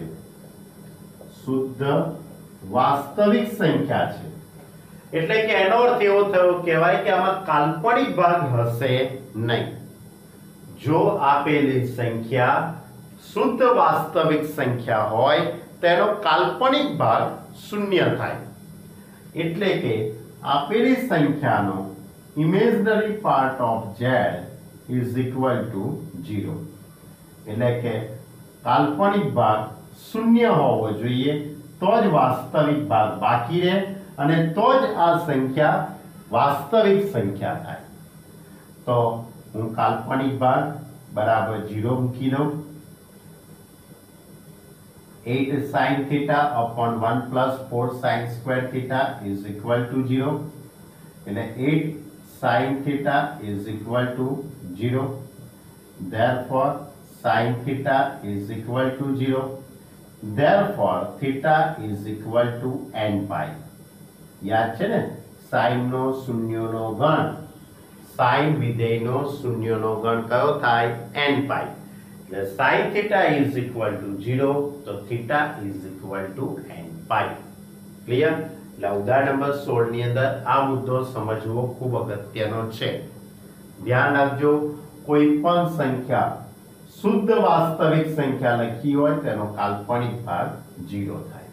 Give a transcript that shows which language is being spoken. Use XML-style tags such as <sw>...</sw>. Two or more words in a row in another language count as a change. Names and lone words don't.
<gu>શુદ્ધ વાસ્તવિક સંખ્યા છે એટલે કે એનો અર્થ એવો થયો કહેવાય કે આમાં કાલ્પનિક ભાગ હશે નહીં. જો આપેલી સંખ્યા શુદ્ધ વાસ્તવિક સંખ્યા હોય તેનો કાલ્પનિક ભાગ શૂન્ય થાય. એટલે કે આપેલી સંખ્યાનો</gu> <en>imaginary part of z is equal to 0.</en> <gu>એટલે કે કાલ્પનિક ભાગ શૂન્ય હોવો જોઈએ તો જ વાસ્તવિક ભાગ બાકી રહે અને તો જ આ સંખ્યા વાસ્તવિક સંખ્યા થાય. તો હું કાલ્પનિક ભાગ બરાબર 0 મૂકી દઉં.</gu> <en>8 sin θ upon 1 + 4 sin² θ is equal to 0. એટલે 8 sin θ is equal to 0. Therefore sin θ is equal to 0. Therefore theta is equal to nπ.</en> <gu>યાદ છે ને? sin નો શૂન્યનો ગણ, sin વિધેયનો શૂન્યનો ગણ કયો થાય? nπ.</gu> <en>એટલે sin θ is equal to 0 તો theta is equal to nπ. ક્લિયર?</en> <gu>એટલે ઉદાહરણ નંબર 16 ની અંદર આ મુદ્દો સમજવો ખૂબ અગત્યનો છે. ધ્યાન રાખજો, કોઈ પણ સંખ્યા શુદ્ધ વાસ્તવિક સંખ્યા લખી હોય તેનો કાલ્પનિક ભાગ 0 થાય.</gu>